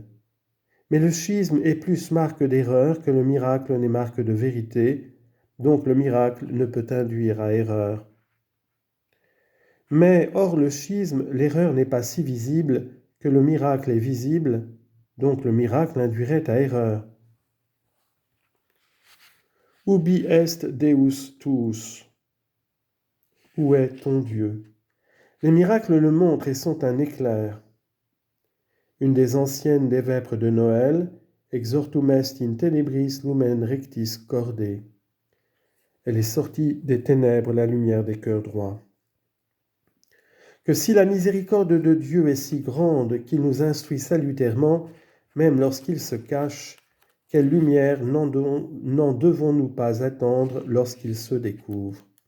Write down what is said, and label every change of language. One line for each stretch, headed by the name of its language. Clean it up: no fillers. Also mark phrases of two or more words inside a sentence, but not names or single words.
French: Mais le schisme est plus marque d'erreur que le miracle n'est marque de vérité, donc le miracle ne peut induire à erreur. Mais hors le schisme, l'erreur n'est pas si visible que le miracle est visible, donc le miracle induirait à erreur.
Latin: Ubi est Deus tuus?
French: Où est ton Dieu? Les miracles le montrent et sont un éclair. Une des anciennes des vêpres de Noël,
Latin: Exortum est in tenebris lumen rectis corde.
French: Elle est sortie des ténèbres la lumière des cœurs droits. Que si la miséricorde de Dieu est si grande qu'il nous instruit salutairement, même lorsqu'il se cache, quelle lumière n'en devons-nous pas attendre lorsqu'il se découvre?